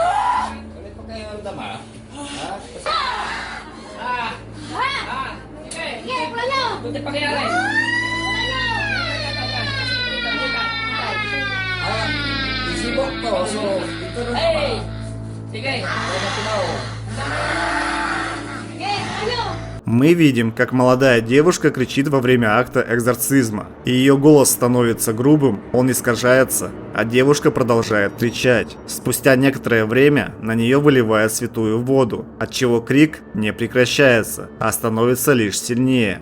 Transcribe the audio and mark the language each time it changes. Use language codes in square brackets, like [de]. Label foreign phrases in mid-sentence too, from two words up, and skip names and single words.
[tl] Ha? Sige, pula nyo! Hindi pa kaya Isibok to, so ito na Hey! Sige! [ru] Мы видим, как молодая девушка кричит во время акта экзорцизма. И ее голос становится грубым, он искажается, а девушка продолжает кричать. Спустя некоторое время на нее выливает святую воду, отчего крик не прекращается, а становится лишь сильнее.